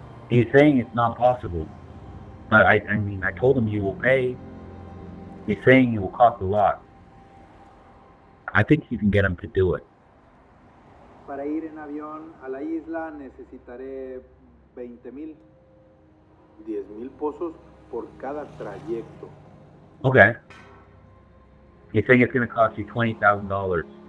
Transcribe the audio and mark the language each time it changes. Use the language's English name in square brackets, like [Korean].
[English] He's saying it's not possible. But I told him you will pay. He's saying it will cost a lot. I think you can get him to do it. [Spanish] Para ir en avión a la isla necesitaré 20,000. 10,000 pesos por cada trayecto. [English] Okay. He's saying it's going to cost you $20,000.